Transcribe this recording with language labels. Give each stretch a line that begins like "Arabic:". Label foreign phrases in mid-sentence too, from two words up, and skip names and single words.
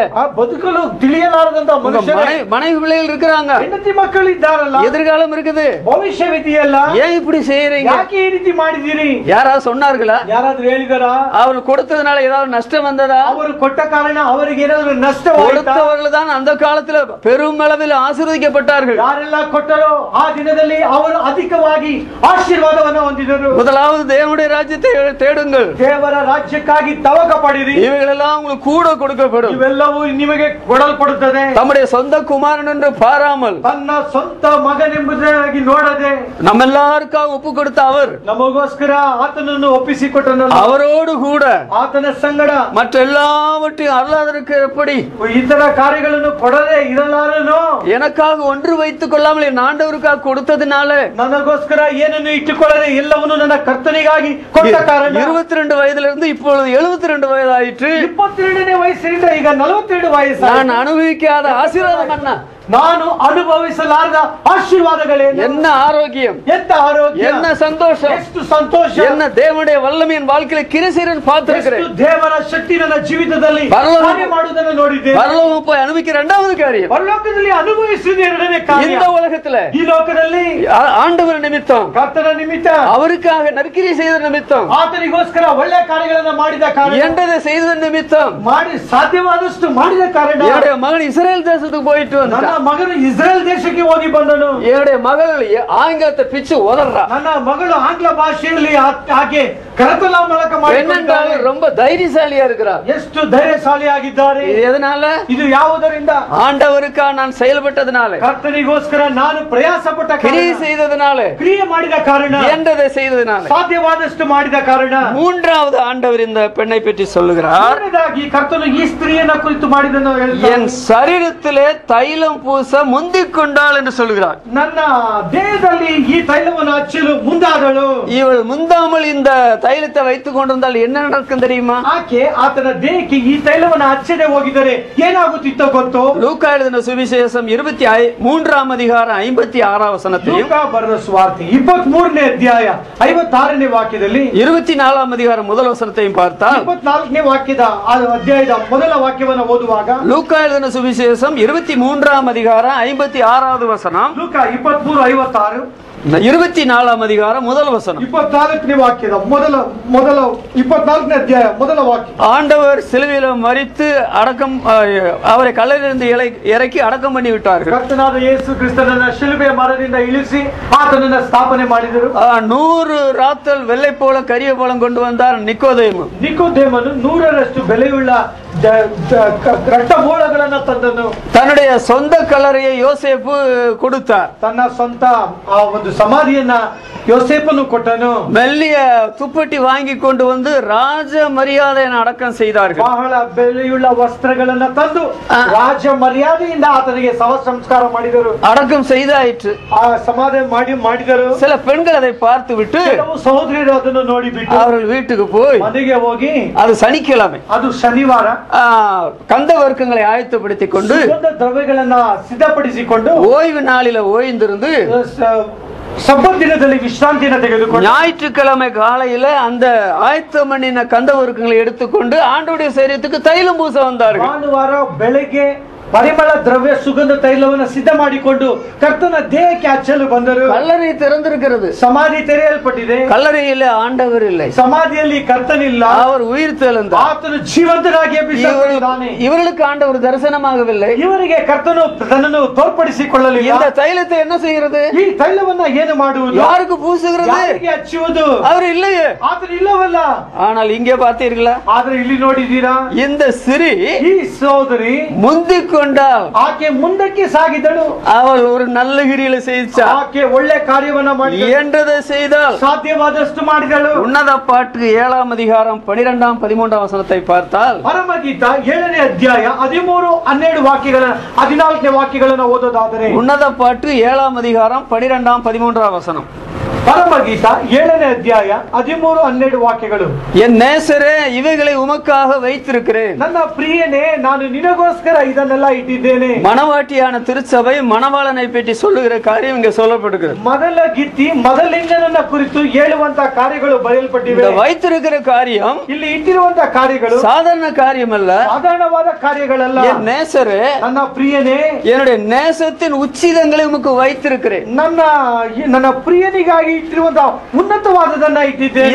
Kannada: ಬದುಕಲು ತಿಳಿಯಲಾರದಂತ ಮನುಷ್ಯರು,
Tamil: மனைவி பிள்ளைகள் இருக்கிறாங்க,
Kannada: ಹೆಂಡತಿ ಮಕ್ಕಳು ಇದ್ದಾರಲ್ಲ,
Tamil: எதிர்காலம் இருக்குது,
Kannada: ಭವಿಷ್ಯವಿದೆಯಲ್ಲ,
Tamil: ஏன் இப்படி செய்யறீங்க?
Kannada: ಯಾಕೆ ಈ ರೀತಿ ಮಾಡಿದಿರಿ?
Tamil: யாராவது சொன்னார்களா?
Kannada: ಯಾರಾದ್ರೂ ಹೇಳಿದಾರಾ?
Tamil: அவர் கொடுத்ததுனால ஏதாவது நஷ்டம் வந்ததா?
Kannada: ಅವರು ಕೊಟ್ಟ ಕಾರಣ ಅವರಿಗೆ ಏನಾದರೂ ನಷ್ಟ
Tamil: கொடுத்தவர்கள் தான் அந்த காலத்துல பெரும் அளவில் ஆசீர்வதிக்கப்பட்டார்கள்.
Kannada: ಯಾರೆಲ್ಲ ಕೊಟ್ಟರೋ ಆ ದಿನದಲ್ಲಿ ಅವರು ಅಧಿಕವಾಗಿ ಆಶೀರ್ವಾದವನ್ನು ಹೊಂದಿದರು.
Tamil: முதலாவது தேவனுடைய ராஜ்யத்தை தேடுங்கள்,
Kannada: ದೇವರ ರಾಜ್ಯಕ್ಕಾಗಿ ತವಕ ಪಡಿರಿ,
Tamil: இவைகளெல்லாம் உங்களுக்கு கூட கொடுக்கப்படும்.
Kannada: ಇವೆಲ್ಲವೂ ನಿಮಗೆ ಕೊಡಲ್ಪಡುತ್ತದೆ.
Tamil: தம்முடைய சொந்த குமாரன் என்று பாராமல்
Kannada: ತನ್ನ ಸ್ವಂತ ಮಗನೆಂಬುದಾಗಿ ನೋಡದೆ
Tamil: நம்ம எல்லாருக்காக ஒப்பு கொடுத்த அவர்
Kannada: ನಮಗೋಸ್ಕರ ಆತನನ್ನು ಒಪ್ಪಿಸಿಕೊಟ್ಟನಲ್ಲ,
Tamil: அவரோடு கூட
Kannada: ಆತನ ಸಂಗಡ
Tamil: மற்ற எல்லாவற்றையும் அருளாதற்கு எப்படி
Kannada: ಇತರ ಕಾರ್ಯಗಳನ್ನು ಕೊಡದೆ ಇರಲಾರನು.
Tamil: எனக்காக ஒன்று வைத்துக் கொள்ளாமல் என் ஆண்டவருக்காக கொடுத்ததுனால
Kannada: ನನಗೋಸ್ಕರ ಏನನ್ನು ಇಟ್ಟುಕೊಳ್ಳದೆ ಎಲ್ಲವನ್ನು ನನ್ನ ಕರ್ತನಿಗಾಗಿ ಕೊಟ್ಟ ಕಾರಣ
Tamil: 22 வயதிலிருந்து இப்பொழுது 72 வயதாயிற்று.
Kannada: 22ನೇ ವಯಸ್ಸಿನಿಂದ ಈಗ 42 ವಯಸ್ಸು.
Tamil: நான் அனுபவிக்காத ஆசீர்வாதம் என்ன?
Kannada: ನಾನು ಅನುಭವಿಸಲಾರದ ಆಶೀರ್ವಾದಗಳೇನು?
Tamil: என்ன ஆரோக்கியம்,
Kannada: ಎಂತ ಆರೋಗ್ಯ,
Tamil: என்ன சந்தோஷம்,
Kannada: ಎಷ್ಟು ಸಂತೋಷ,
Tamil: என்ன தேவனுடைய வல்லமை என் வாழ்க்கையில கிரிசீரன் பார்த்திருக்கிறேன்.
Kannada: ಎಷ್ಟು ದೇವರ ಶಕ್ತಿ ನನ್ನ ಜೀವಿತದಲ್ಲಿ ಕಾರ್ಯ ಮಾಡುವುದನ್ನು ನೋಡಿದ್ದೇನೆ.
Tamil: பரலோகம் போய் அனுபவிக்கிற இரண்டாவது காரியம்,
Kannada: ಪರಲೋಕದಲ್ಲಿ ಅನುಭವಿಸಿದ ಎರಡನೇ ಕಾರ್ಯ,
Tamil: இந்த உலகத்துல
Kannada: ಈ ಲೋಕದಲ್ಲಿ
Tamil: ஆண்டவர் நிமித்தம்,
Kannada: ಕರ್ತನ ನಿಮಿತ್ತ,
Tamil: அவருக்காக நற்கிரியை செய்த நிமித்தம்,
Kannada: ಆತನಿಗೋಸ್ಕರ ಒಳ್ಳೆ ಕಾರ್ಯಗಳನ್ನು ಮಾಡಿದ ಕಾರಣ,
Tamil: என்றதை செய்த நிமித்தம்
Kannada: ಮಾಡಿ ಸಾಧ್ಯವಾದಷ್ಟು ಮಾಡಿದ ಕಾರಣ
Tamil: என்னுடைய மகன் இஸ்ரேல் தேசத்துக்கு போயிட்டு வந்தான்.
Kannada: ನನ್ನ ಮಗನು ಇಸ್ರೇಲ್ ದೇಶಕ್ಕೆ ಹೋಗಿ ಬಂದನು.
Tamil: என்னுடைய மகள் ஆங்கிலத்தை பிச்சு உதறா.
Kannada: ನನ್ನ ಮಗಳು ಆಂಗ್ಲ ಭಾಷೆಯಲ್ಲಿ ಆಕೆ ಕರತಲ ಮೂಲಕ
Tamil: என்னென்றால் ரொம்ப தைரியசாலியா இருக்கிறார்.
Kannada: ಎಷ್ಟು ಧೈರ್ಯಶಾಲಿ ಆಗಿದ್ದಾರೆ.
Tamil: இது எதனால?
Kannada: ಇದು ಯಾವುದರಿಂದ?
Tamil: ஆண்டவருக்காக நான் செயல்பட்டதனால,
Kannada: ಕರ್ತನಿಗೋಸ್ಕರ ನಾನು ಪ್ರಯಾಸ ಪಟ್ಟ
Tamil: கிரியை செய்ததனால,
Kannada: ಕ್ರಿಯೆ ಮಾಡಿದ ಕಾರಣ,
Tamil: என்றதை செய்ததனால,
Kannada: ಸಾಧ್ಯವಾದಷ್ಟು ಮಾಡಿದ ಕಾರಣ.
Tamil: மூன்றாவது ஆண்டவர் இந்த பெண்ணை பற்றி சொல்லுகிறார்.
Kannada: ಮೂರನೇದಾಗಿ ಕರ್ತನು ಈ ಸ್ತ್ರೀಯನ್ನ ಕುರಿತು ಮಾಡಿದನು ಹೇಳ್ತಾರೆ.
Tamil: என் சரீரத்திலே தைலம் பூச முந்திக் கொண்டாள் என்று சொல்லுகிறார்.
Kannada: ನನ್ನ ದೇಹದಲ್ಲಿ ಈ ತೈಲವನ್ನು ಹಚ್ಚಲು ಮುಂದಾದಳು.
Tamil: இவள் முந்தாமல் இந்த தைலத்தை வைத்துக் கொண்டிருந்தால் என்ன நடக்கும் தெரியுமா?
Kannada: ಆಕೆ ಆತನ ದೇಹಕ್ಕೆ ಈ ತೈಲವನ್ನು ಹಚ್ಚದೆ ಹೋಗಿದರೆ ಏನಾಗುತ್ತಿತ್ತೋ ಗೊತ್ತು?
Tamil: லூக்கா எழுதின சுவிசேஷம் 23ஆம் அதிகாரம் 56ஆம் வசனத்தையும்,
Kannada: ಲೂಕಾ ಬರೆದ ಸುವಾರ್ತೆ 23ನೇ ಅಧ್ಯಾಯ 56ನೇ ವಾಕ್ಯದಲ್ಲಿ
Tamil: 24ஆம் அதிகாரம் முதல் வசனத்தையும் பார்த்தால்,
Kannada: 24ನೇ ವಾಕ್ಯದ ಅಧ್ಯಾಯದ ಮೊದಲ ವಾಕ್ಯವನ್ನು ಓದುವಾಗ,
Tamil: லூக்கா எழுதின சுவிசேஷம் 23ஆம் அதிகாரம் 56வது வசனம்,
Kannada: ಲೂಕಾ 23:56,
Tamil: 24ஆம் அதிகாரம் முதல் வசனம்,
Kannada: 24ನೇ ವಾಕ್ಯದ ಮೊದಲ 24ನೇ ಅಧ್ಯಾಯ ಮೊದಲ ವಾಕ್ಯ.
Tamil: ஆண்டவர் சிலுவையில மரித்து அடக்கம், அவரை கல்லறையிலிருந்து இறக்கி அடக்கம் பண்ணி விட்டார்கள்.
Kannada: ಕರ್ತನಾದ ಯೇಸು ಕ್ರಿಸ್ತನನ್ನ ಶಿಲುಬೆಯ ಮರದಿಂದ ಇಳಿಸಿ ಆತನನ್ನ ಸ್ಥಾಪನೆ ಮಾಡಿದರು.
Tamil: 100 ராத்தல் வெள்ளை போல கரிய போலம் கொண்டு வந்தார் நிக்கோதேமு.
Kannada: ನಿಕೋದೇಮನು 100ರಷ್ಟು ಬೆಲೆಯುಳ್ಳ ರಕ್ತಬೋಳಗಳನ್ನು ತಂದನು.
Tamil: தன்னுடைய சொந்த கல்லறையை யோசேப்பு கொடுத்தார்.
Kannada: ತನ್ನ ಸ್ವಂತ ಆ ಒಂದು ಸಮಾಧಿಯನ್ನ யோசேப்பನು ಕೊಟ್ಟನು.
Tamil: மெல்லிய துப்பட்டி வாங்கி கொண்டு வந்து ராஜ மரியாதையை அடக்கம் செய்தார்கள்.
Kannada: ಬಹಳ ಬೆಲೆಯುಳ್ಳ ವಸ್ತ್ರಗಳನ್ನ ತಂದು ರಾಜ ಮರ್ಯಾದೆಯಿಂದ ಆತನಿಗೆ ಶವ ಸಂಸ್ಕಾರ ಮಾಡಿದರು.
Tamil: அடக்கம் செய்தாயிற்று.
Kannada: ಆ ಸಮಾಧಿ ಮಾಡಿದರು.
Tamil: சில பெண்கள் அதை பார்த்து விட்டு
Kannada: ಕೆಲವು ಸಹೋದರಿಯರು ಅದನ್ನು ನೋಡಿಬಿಟ್ಟು
Tamil: அவர்கள் வீட்டுக்கு போய்,
Kannada: ಮನೆಗೆ ಹೋಗಿ,
Tamil: அது சனிக்கிழமை,
Kannada: ಅದು ಶನಿವಾರ,
Tamil: கந்த வர்க்கங்களை ஆயத்தப்படுத்திக் கொண்டு
Kannada: ಸುಗಂಧ ದ್ರವ್ಯಗಳನ್ನ ಸಿದ್ಧಪಡಿಸಿಕೊಂಡು
Tamil: ஓய்வு நாளில ஓய்ந்திருந்து
Kannada: ಸಬ್ಬತ್ ದಿನದಲ್ಲಿ ವಿಶ್ರಾಂತಿಯನ್ನು ತೆಗೆದುಕೊಂಡು
Tamil: ஞாயிற்றுக்கிழமை காலையில அந்த ஆயத்தம் பண்ணின கந்த வர்க்கங்களை எடுத்துக்கொண்டு ஆண்டவருடைய சரீரத்துக்கு தைலம் பூச வந்தார்கள்.
Kannada: ಭಾನುವಾರ ಬೆಳಗ್ಗೆ ಪರಿಮಳ ದ್ರವ್ಯ ಸುಗಂಧ ತೈಲವನ್ನು ಸಿದ್ಧ ಮಾಡಿಕೊಂಡು ಕರ್ತನ ದೇಹಕ್ಕೆ ಹಚ್ಚಲು ಬಂದರು.
Tamil: கல்லறை திறந்திருக்கிறது.
Kannada: ಸಮಾಧಿ ತೆರೆಯಲ್ಪಟ್ಟಿದೆ.
Tamil: கல்லறையில ஆண்டவர் இல்லை.
Kannada: ಸಮಾಧಿಯಲ್ಲಿ ಕರ್ತನಿಲ್ಲ.
Tamil: அவர் உயிர் தெழுந்தார்.
Kannada: ಆತನು ಜೀವಂತನಾಗಿ ಅಭಿಷೇಕಿಸಿದ್ದಾನೆ.
Tamil: இவர்களுக்கு ஆண்டவர் தரிசனமாகவில்லை.
Kannada: ಇವರಿಗೆ ಕರ್ತನು ತನ್ನನ್ನು ತೋರ್ಪಡಿಸಿಕೊಳ್ಳಲಿಲ್ಲ.
Tamil: இந்த தைலத்தை என்ன செய்கிறது?
Kannada: ಈ ತೈಲವನ್ನ ಏನು ಮಾಡುವುದು?
Tamil: யாருக்கு பூசுகிறது?
Kannada: ಯಾರಿಗೆ ಹಚ್ಚುವುದು?
Tamil: அவர் இல்லையே.
Kannada: ಆತನು ಇಲ್ಲವಲ್ಲ.
Tamil: ஆனால் இங்கே பார்த்தீர்களா?
Kannada: ಆದ್ರೆ ಇಲ್ಲಿ ನೋಡಿದ್ದೀರಾ?
Tamil: இந்த ஸ்திரீ,
Kannada: ಈ ಸಹೋದರಿ
Tamil: முந்திக் கொண்டாள்.
Kannada: ಆಕೆ ಮುಂದಕ್ಕೆ ಸಾಗಿದಳು.
Tamil: அவள் ஒரு நல்ல கிரியில செய்தாள்.
Kannada: ಆಕೆ ಒಳ್ಳೆ ಕಾರ್ಯವನ್ನ ಮಾಡಿದಳು.
Tamil: என்றதை செய்தால்
Kannada: ಸಾಧ್ಯವಾದಷ್ಟು ಮಾಡಿದಳು.
Tamil: உன்னத பாட்டு 7ஆம் அதிகாரம் 12ஆம் 13ஆம் வசனத்தை பார்த்தால்,
Kannada: ಪರಮಗೀತ 7ನೇ ಅಧ್ಯಾಯ 13, 12 ವಾಕ್ಯಗಳ 14ನೇ ವಾಕ್ಯಗಳನ್ನು ಓದೋದಾದರೆ,
Tamil: உன்னத பாட்டு 7ஆம் அதிகாரம் 12ஆம் 13ஆம் வசனம்,
Kannada: ಪರಮಗೀತ 7ನೇ ಅಧ್ಯಾಯ 13, 12 ವಾಕ್ಯಗಳು.
Tamil: என் நேசரே, இவைகளை உமக்காக வைத்திருக்கிறேன்.
Kannada: ನನ್ನ ಪ್ರಿಯನೇ, ನಾನು ನಿನಗೋಸ್ಕರ ಇದನ್ನೆಲ್ಲ ಇಟ್ಟಿದ್ದೇನೆ.
Tamil: மணவாட்டியான திருச்சபை மணவாளனை பற்றி சொல்லுகிற காரியம் இங்கே சொல்லப்படுகிறது.
Kannada: ಮೊದಲ ಗಿತ್ತಿ ಮೊದಲಿಂಗನನ್ನ ಕುರಿತು ಹೇಳುವಂತ ಕಾರ್ಯಗಳು ಬರೆಯಲ್ಪಟ್ಟಿವೆ.
Tamil: இந்த வைத்திருக்கிற காரியம்
Kannada: ಇಲ್ಲಿ ಇಟ್ಟಿರುವಂತ ಕಾರ್ಯಗಳು
Tamil: சாதாரண காரியம் அல்ல.
Kannada: ಸಾಧಾರಣವಾದ ಕಾರ್ಯಗಳಲ್ಲ.
Tamil: என் நேசரே,
Kannada: ನನ್ನ ಪ್ರಿಯನೇ,
Tamil: என்னுடைய நேசத்தின் உச்சிதங்களை உமக்கு வைத்திருக்கிறேன்.
Kannada: ನನ್ನ ಪ್ರಿಯನಿಗಾಗಿ ಇಟ್ಟಿರುವಂತಹ ಉನ್ನತವಾದದನ್ನ ಇಟ್ಟಿದ್ದೇನೆ.